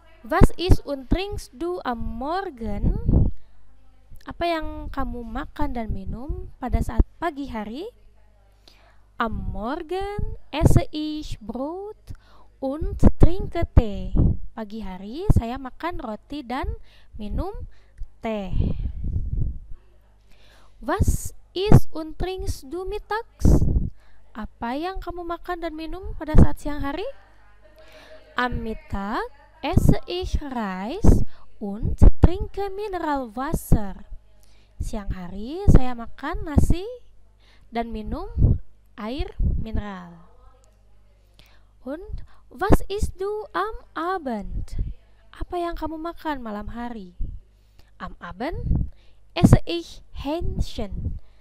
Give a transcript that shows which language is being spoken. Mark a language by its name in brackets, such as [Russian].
[German] Was isst und trinkst du am Morgen? [Indonesian] Apa yang kamu makan dan minum pada saat pagi hari? [German] Am Morgen esse ich Brot und trinke Tee. [Indonesian] Pagi hari saya makan roti dan minum teh. [German] Was isst und trinkst du mittags? [Indonesian] Apa yang kamu makan dan minum pada saat siang hari? [German] Am Mittag esse ich Reis und trinke Mineralwasser. [Indonesian] Siang hari saya makan nasi dan minum air mineral. [German] Und was isst du am Abend? [Indonesian] Apa yang kamu makan malam hari? [German] Am Abend esse ich Hähnchen.